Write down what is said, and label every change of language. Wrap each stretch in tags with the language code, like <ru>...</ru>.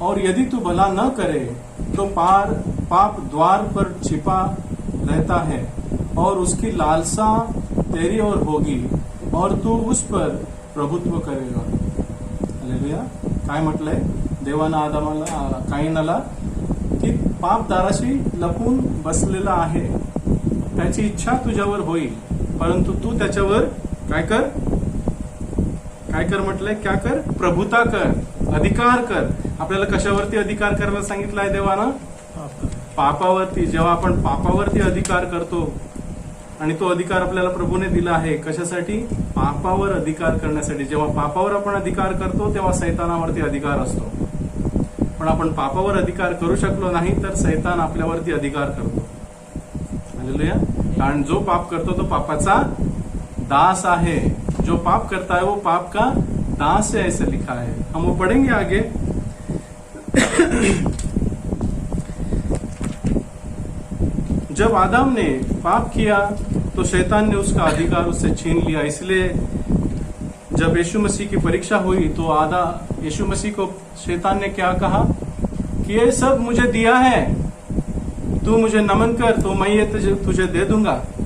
<hi>और यदि तू भला न करे तो पाप द्वार पर छिपा रहता है और उसकी लालसा तेरी ओर होगी और तू उस पर प्रभुत्व करेगा। हालेलुया।</hi> <mr>काय म्हटलंय देवानं काईनाला की पाप दाराशी लपून बसलेला आहे, त्याची इच्छा तुझ्यावर होईल, परंतु तू त्याच्यावर काय कर म्हटलंय?</mr> <hi>क्या कर?</hi> <mr>प्रभुता कर, अधिकार कर। आपल्याला कशावरती अधिकार करायला सांगितलंय देवानं? पापावरती। जेव्हा आपण पापावरती अधिकार करतो आणि तो अधिकार आपल्याला प्रभूने दिला आहे कशासाठी? पापावर अधिकार करण्यासाठी। जेव्हा पापावर आपण अधिकार करतो तेव्हा सैतानावरती अधिकार असतो, पण आपण पापावर अधिकार करू शकलो नाही तर सैतान आपल्यावरती अधिकार करतो। हालेलुया। कारण जो पाप करतो तो पापाचा दास आहे।</mr> <hi>जो पाप करता है वो पाप का दास है, ऐसे लिखा है। हम वो पढ़ेंगे आगे। जब आदम ने पाप किया तो शैतान ने उसका अधिकार उससे छीन लिया। इसलिए जब यीशु मसीह की परीक्षा हुई तो यीशु मसीह को शैतान ने क्या कहा कि ये सब मुझे दिया है, तू मुझे नमन कर तो मैं ये तुझे दे दूंगा।</hi>